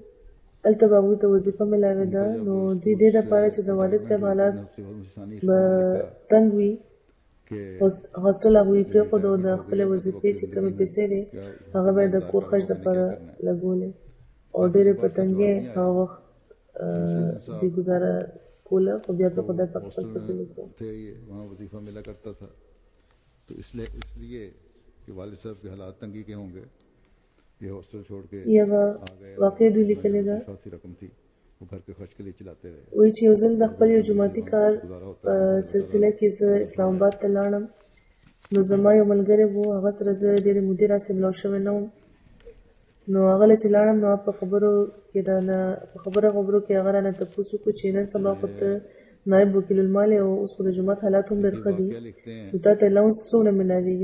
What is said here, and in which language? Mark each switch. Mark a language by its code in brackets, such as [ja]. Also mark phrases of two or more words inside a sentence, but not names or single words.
[ps] هلته به هغوی ته وظیفه میلاوېده. نو دوی دې دپاره چې د والد صاحب حالات به تنګ وي هاسټل هغوی پرېښود او د خپلې وظیفې چې کومې پیسې دی هغه به یې د کور خرچ دپاره لګولې او ډېرې په تنګۍ هغه وخت دوی ګزاره کوله خو بیا په خدای پاک خپل فصل وکړو. [ur] وظیفہ ملا کرتا تھا تو اس لیے کہ والد صاحب کے حالات تنگی کے ہوں گے یہ ہاسٹل چھوڑ کے [ps] یوه واقعه دوی لیکلې ده. [ur] کافی رقم تھی وہ گھر کے خرچ کے لیے چلاتے رہے. [ps] وایي چې یو ځل د خپل یو جماعتي کار په سلسله کې زه اسلام آباد ته لاړم. نو زما یو ملګری و هغه سره زه ډېرې مودې راسې ملاو شوی نه وم. نو هغه له چې لاړم نو په خبرو کې هغه رانه تپوس وکړو چې نن سبا خو ته نایب وکیل المال او اوس خو د جومات حالات هم ډېر ښه دي نو تا ته الاونس څومره میلاوېږي.